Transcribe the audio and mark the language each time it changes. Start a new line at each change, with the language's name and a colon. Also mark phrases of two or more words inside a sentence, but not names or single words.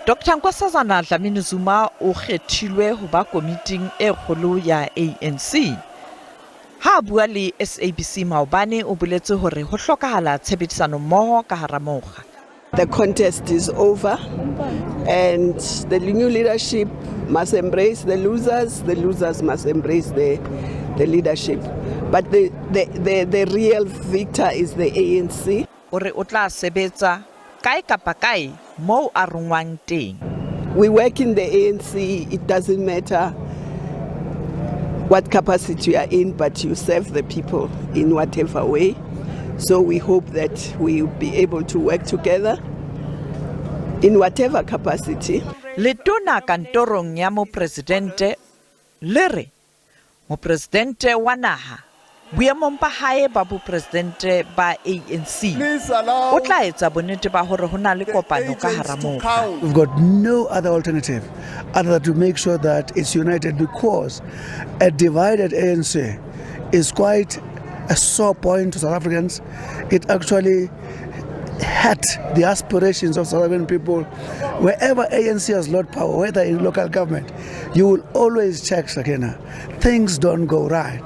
Southern Sotho: Dr. Nkosazana Dlamini Zuma o kgethilwe ho ba komiting e kgolo ya ANC. Ha bua le SABC maobane o boletse hore ho hlokahala tshebedisano mmoho ka hara mokga.
English: The contest is over and the new leadership must embrace the losers must embrace the leadership. But the real victor is the ANC.
Southern Sotho: Ore o tla sebetsa kae kapa kae moo a rongwang teng.
English: We work in the ANC, it doesn't matter what capacity you are in, but you serve the people in whatever way. So we hope that we will be able to work together in whatever capacity.
Southern Sotho: Letona kantorong ya mopresidente le re mopresidente wa naha boemong ba hae ba bopresidente ba ANC o tla etsa bonnete ba hore ho na le kopano ka hara mokga.
English: We've got no other alternative other than to make sure that it's united, because a divided ANC is quite a sore point to South Africans. It actually hurt the aspirations of South African people. Wherever ANC has lost power, whether in local government, you will always check, Sakina, things don't go right.